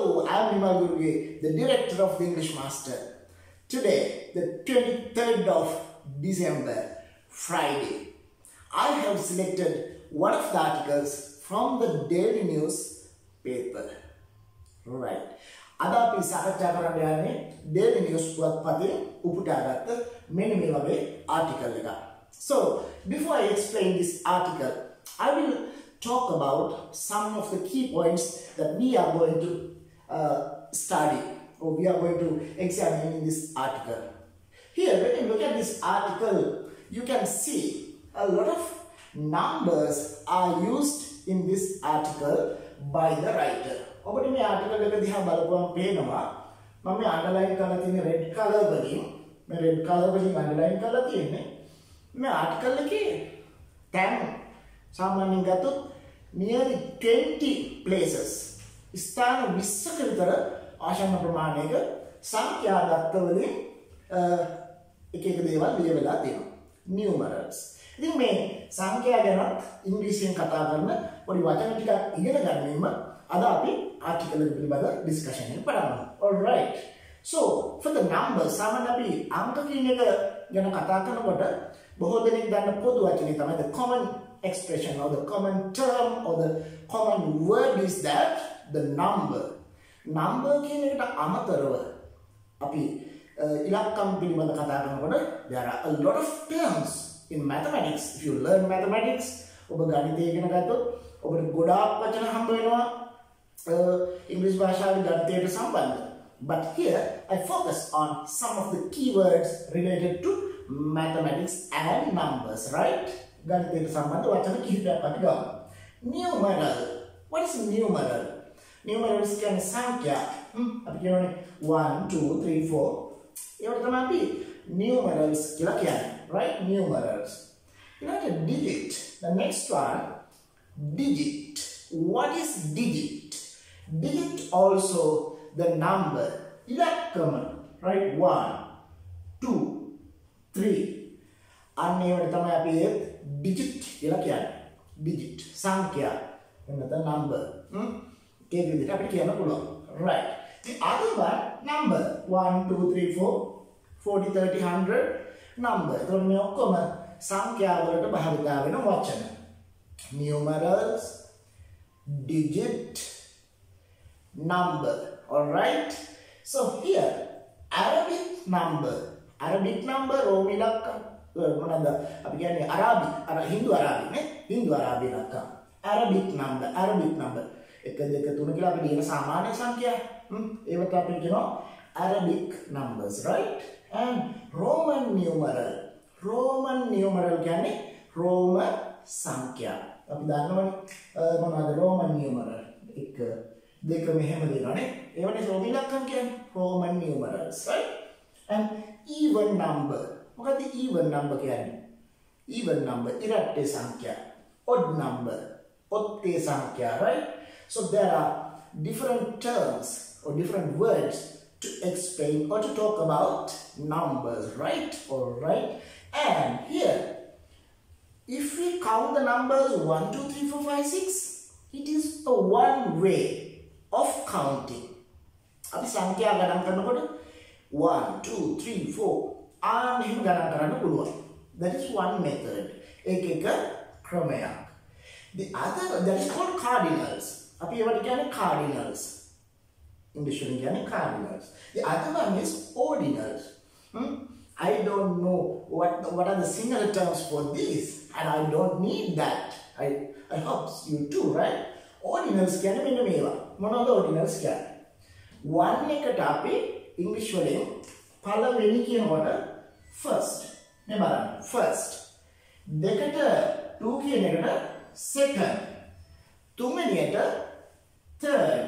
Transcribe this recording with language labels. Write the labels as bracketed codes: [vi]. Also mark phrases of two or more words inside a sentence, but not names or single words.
[en] I am Nimal Guruge, the director of the English Master. Today, the 23rd of December, Friday, I have selected one of the articles from the daily news paper. Right. [si] අද අපි සාකච්ඡා කරන්න යන්නේ [en] daily news [si] පුවත්පතේ උපුටාගත්ත මෙන්න මේ වගේ article එකක්. [en] So, before I explain this article, I will talk about some of the key points that we are going to study or we are going to examine in this article. Here, when you look at this article, you can see a lot of numbers are used in this article by the writer. [si] ඔබට මේ ආටිකල් එක දිහා බලපුවම පේනවා මම මේ අන්ඩර්ලයින් කරලා තියෙන [en] red colour [si] වලින් මේ [en] red colour [si] වලින් අන්ඩර්ලයින් කරලා තියෙන්නේ මේ ආටිකල් එකේ තැන් සාමාන්‍යයෙන් ගත්තොත් [en] nearly 20 places [si] ස්ථාන 20ක විතර ආසන්න ප්‍රමාණයක සංඛ්‍යා දත්ත වලින් එක එක දේවල් ලියවිලා තියෙනවා numerals. ඉතින් මේ සංඛ්‍යා ගැන ඉංග්‍රීසියෙන් කතා කරන පොඩි වචන ටිකක් ඉගෙන ගැනීම අද අපි article එක පිළිබඳ discussion එක කරමු. [en] All right. So, for the numbers, [si] සාමාන්‍ය අපි අංක කියන එක ගැන කතා කරනකොට බොහෝ දෙනෙක් දන්න පොදු වචනේ තමයි [en] the common expression or the common term or the common word is that the number. [si] Number කියන එකට අමතරව අපි ඉලක්කම් පිළිබඳ කතා කරනකොට [en] there are a lot of terms in mathematics. If you learn mathematics, [si] ඔබ ගණිතය ඉගෙන ගත්තොත් ඔබට ගොඩාක් වචන හම්බ වෙනවා English භාෂාවේ ගණිතයට සම්බන්ධ. [en] But here I focus on some of the keywords related to mathematics and numbers, right? [si] ගණිතයට සම්බන්ධ වචන කිහිපයක් අපි ගමු. [en] Numeral. What is numeral? Numerals [si] කියන්නේ සංඛ්‍යා. අපි කියනනේ 1 2 3 4. ඒවට තමයි අපි numerals කියලා කියන්නේ, [en] right? Numerals. You know the digit. The next one, digit. What is digit? Digit also the number, [si] ඉලක්කම, right? 1, 2, 3. අන්නේවට තමයි අපි digit කියලා කියන්නේ. Digit, සංඛ්‍යා, එන්නත number. ඒක විදිහට අපිට කියන්න පුළුවන්. [en] Right. The other one, number. 1, 2, 3, 4, 40, 30, 100 number. [si] එතකොට මේ ඔක්කොම සංඛ්‍යා වලට භාවිතා වෙන වචන. [en] Numerals, digit, number. [si] All right. So here [en] Arabic number [si] රෝම ඉලක්කම් මොනවාද අපි කියන්නේ අරාබි හින්දු අරාබි නේ හින්දු අරාබි ඉලක්කම් [en] Arabic number [si] 1 2 3 කියලා අපි කියන සාමාන්‍ය සංඛ්‍යා ඒවට අපි කියනවා [en] Arabic numbers, right? And Roman numeral [si] කියන්නේ රෝම සංඛ්‍යා අපි දන්නවනේ මොනවාද [en] Roman numeral [si] 1 දෙක මෙහෙම දෙනවානේ ඒවනේ රෝම ඉලක්කම් කියන්නේ [en] Roman numerals, right? And even number [si] මොකද [en] even number [si] කියන්නේ [en] even number [si] ඉරට්ටේ සංඛ්‍යා [en] odd number [si] ඔත්තේ සංඛ්‍යා, [en] right? So there are different terms or different words to explain or to talk about numbers, right? All right. And here if we count the numbers 1 2 3 4 5 6, it is a one way of counting. [si] අපි සංඛ්‍යා ගණන් කරනකොට 1 2 3 4 එහෙම ගණන් කරන්න පුළුවන්. [en] That is one method. [si] එක ක්‍රමයක්. [en] The other, that is called cardinals. [si] අපි ඒවට කියන්නේ cardinals. English වලින් කියන්නේ cardinals. [en] The other one is ordinals. I don't know what are the sinhala terms for this, and I don't need that. I hope you too, right? Ordinals [si] කියන්නේ මෙන්න මේවා. මොනවද ordinals කියන්නේ? 1 එකට අපි English වලින් පළවෙනි කියනකොට first. මේ බලන්න. first. දෙකට 2 කියන එකට second. තුන්වෙනියට third.